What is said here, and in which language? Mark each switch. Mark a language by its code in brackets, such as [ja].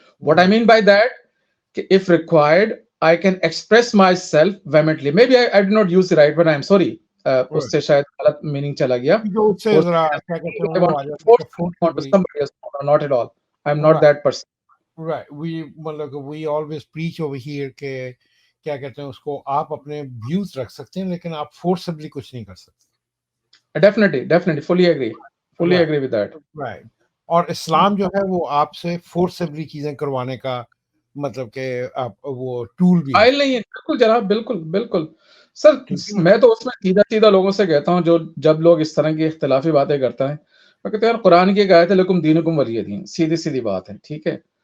[en] what I mean by that, कि if required I can express myself vehemently, maybe I did not use the right word, I am sorry, [hi] उससे शायद गलत meaning चला गया। जो उससे जरा क्या कहते हैं वो आ जाता है forcefully, [en] Not at all, I am not that person. [hi] Right, we मतलब [en] we always preach over here [hi] के क्या कहते हैं उसको, आप अपने व्यूज रख सकते हैं लेकिन आप फोर्सफुली कुछ नहीं कर सकते। [en] Definitely fully agree with that. Right. [hi] और इस्लाम जो है वो आपसे फोर्सफुली चीजें करवाने का मतलब कि आप वो टूल भी आयल नहीं है, बिल्कुल जनाब, बिल्कुल सर। मैं तो उसमें सीधा लोगों से कहता हूँ, जो जब लोग इस तरह की इख्तिलाफी बातें करते हैं, मैं कहता हूँ यार, कुरान की एक आयत है, [ar] लकुम दीनुकुम वलिय दीन, [hi] सीधी बात है, ठीक है?